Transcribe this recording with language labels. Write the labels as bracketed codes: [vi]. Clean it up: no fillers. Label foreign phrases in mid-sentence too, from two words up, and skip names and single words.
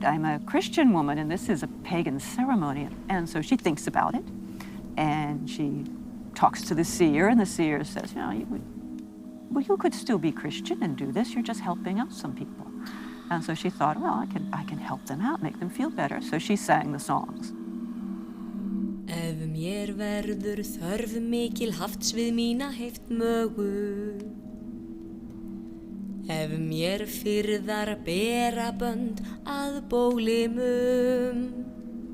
[en] I'm a Christian woman and this is a pagan ceremony. And so she thinks about it and she talks to the seer, and the seer says, you know, you could still be Christian and do this. You're just helping out some people. And so she thought, well, I can help them out, make them feel better. So she sang the songs. [is] Ef mér verður þörf mikil hafts við mína heift mögu, ef mér fyrðar bera bönd að bólimum,